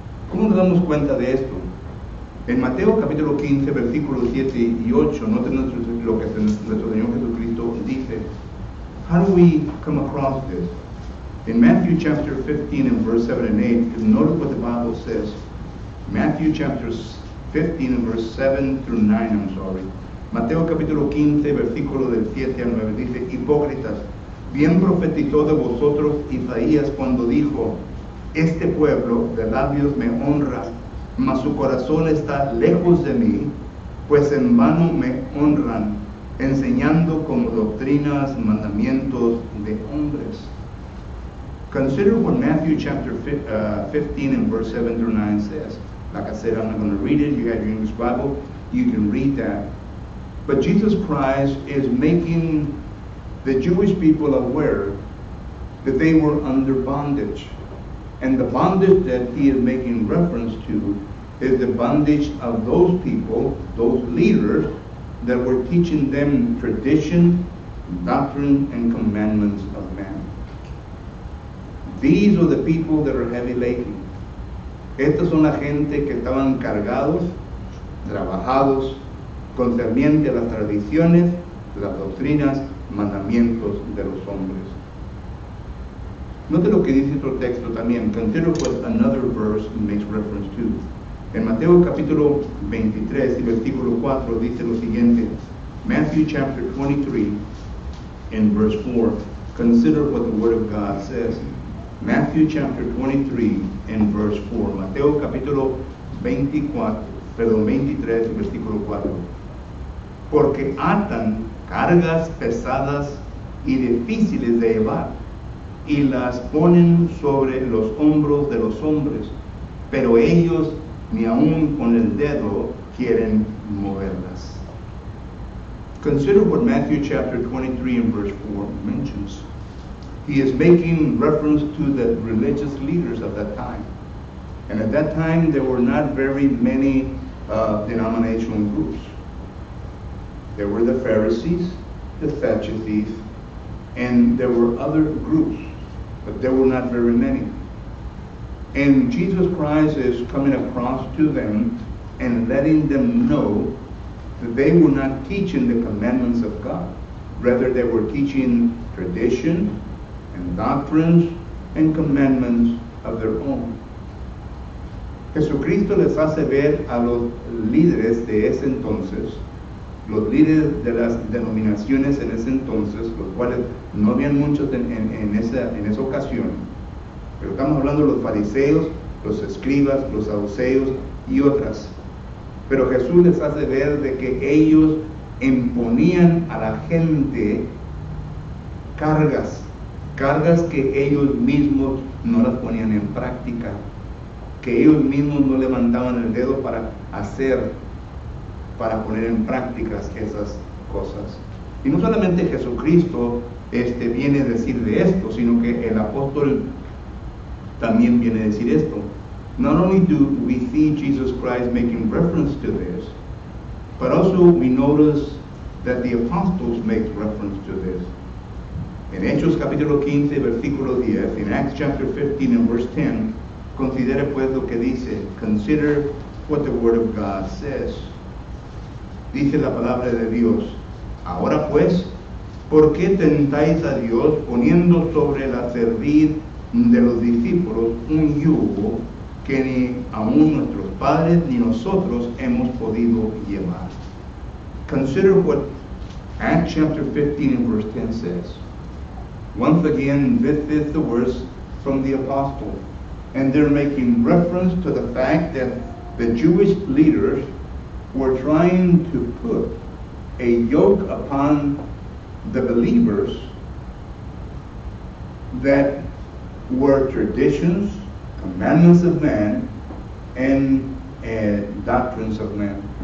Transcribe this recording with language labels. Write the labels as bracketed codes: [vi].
[es] ¿Cómo nos damos cuenta de esto? En Mateo capítulo 15, versículos 7 y 8, noten lo que nuestro Señor Jesucristo dice. [en] How do we come across this? In Matthew chapter 15 and verse 7 and 8, notice what the Bible says. Matthew chapter 15 and verse 7 through 9, I'm sorry. [es] Mateo capítulo 15, versículo del 7 al 9, dice, hipócritas, bien profetizó de vosotros Isaías cuando dijo, este pueblo de labios me honra, mas su corazón está lejos de mí, pues en vano me honran, enseñando como doctrinas mandamientos de hombres. [en] Consider what Matthew chapter 15 and verse 7 through 9 says. Like I said, I'm not going to read it. You have your English Bible. You can read that. But Jesus Christ is making the Jewish people aware that they were under bondage. And the bondage that he is making reference to is the bondage of those people, those leaders, that were teaching them tradition, doctrine, and commandments of man. These are the people that are heavy laden. [es] Estas son la gente que estaban cargados, trabajados, concerniente a las tradiciones, las doctrinas, mandamientos de los hombres. Note lo que dice otro texto también. [en] Consider what another verse makes reference to. [es] En Mateo capítulo 23 y versículo 4 dice lo siguiente. [en] Matthew chapter 23 and verse 4. Consider what the Word of God says. Matthew chapter 23 and verse 4. [es] Mateo capítulo 23 y versículo 4. Porque atan cargas pesadas y difíciles de llevar y las ponen sobre los hombros de los hombres, pero ellos ni aun con el dedo quieren moverlas. [en] Consider what Matthew chapter 23 and verse 4 mentions. He is making reference to the religious leaders of that time. And at that time, there were not very many denominational groups. There were the Pharisees, the Sadducees, and there were other groups, but there were not very many. And Jesus Christ is coming across to them and letting them know that they were not teaching the commandments of God. Rather, they were teaching tradition and doctrines and commandments of their own. [es] Jesucristo les hace ver a los líderes de ese entonces, los líderes de las denominaciones en ese entonces, los cuales no habían muchos en esa ocasión, pero estamos hablando de los fariseos, los escribas, los saduceos y otras. Pero Jesús les hace ver de que ellos imponían a la gente cargas que ellos mismos no las ponían en práctica, que ellos mismos no levantaban el dedo para hacer, para poner en prácticas esas cosas. Y no solamente Jesucristo viene a decir de esto, sino que el apóstol también viene a decir esto. [en] Not only do we see Jesus Christ making reference to this, but also we notice that the apostles make reference to this. [es] En Hechos capítulo 15, versículo 10, [en] in Acts chapter 15 and verse 10, [es] considere pues lo que dice, [en] consider what the word of God says. [es] Dice la palabra de Dios, ahora pues, ¿por qué tentáis a Dios poniendo sobre la cerviz de los discípulos un yugo que ni aún nuestros padres ni nosotros hemos podido llevar? [en] Consider what Acts chapter 15 and verse 10 says. Once again, this is the words from the apostle, and they're making reference to the fact that the Jewish leaders were trying to put a yoke upon the believers that were traditions, commandments of man, and doctrines of man.